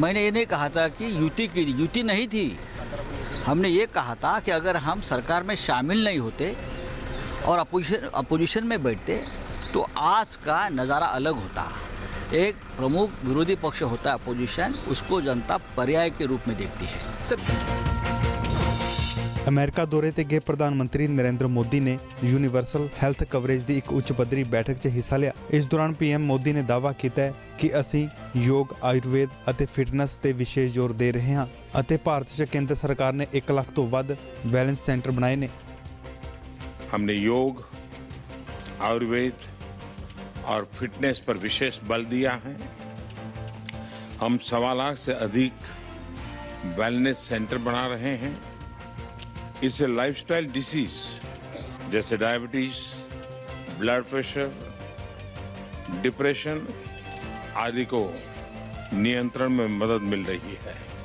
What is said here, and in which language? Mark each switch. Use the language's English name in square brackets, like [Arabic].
[Hindi] मैंने ये नहीं कहा था कि यूटी नहीं थी। हमने ये कहा था कि अगर हम सरकार में शामिल नहीं होते और अपोजिशन में बैठते तो आज का नज़ारा अलग होता। एक प्रमुख विरोधी पक्ष होता है अपोजिशन, उसको जनता पर्याय के रूप में देखती है। सर [Punjabi] ਅਮਰੀਕਾ ਦੌਰੇ ਤੇ ਗਏ ਪ੍ਰਧਾਨ ਮੰਤਰੀ ਨਰਿੰਦਰ ਮੋਦੀ ਨੇ ਯੂਨੀਵਰਸਲ ਹੈਲਥ ਕਵਰੇਜ ਦੀ ਇੱਕ ਉੱਚ ਪੱਧਰੀ ਬੈਠਕ 'ਚ ਹਿੱਸਾ ਲਿਆ। ਇਸ ਦੌਰਾਨ ਪੀਐਮ ਮੋਦੀ ਨੇ ਦਾਅਵਾ ਕੀਤਾ ਹੈ ਕਿ ਅਸੀਂ ਯੋਗ, ਆਯੁਰਵੇਦ ਅਤੇ ਫਿਟਨੈਸ ਤੇ ਵਿਸ਼ੇਸ਼ ਜ਼ੋਰ ਦੇ ਰਹੇ ਹਾਂ ਅਤੇ ਭਾਰਤ 'ਚ ਕੇਂਦਰ ਸਰਕਾਰ ਨੇ 1 ਲੱਖ ਤੋਂ ਵੱਧ ਵੈਲਨੈਸ ਸੈਂਟਰ ਬਣਾਏ ਨੇ। [Hindi] हमने योग, आयुर्वेद और फिटनेस पर विशेष बल दिया है। हम 1.25 लाख से अधिक वेलनेस सेंटर बना रहे हैं। इससे लाइफस्टाइल डिसीज जैसे डायबिटीज, ब्लड प्रेशर, डिप्रेशन आदि को नियंत्रण में मदद मिल रही है।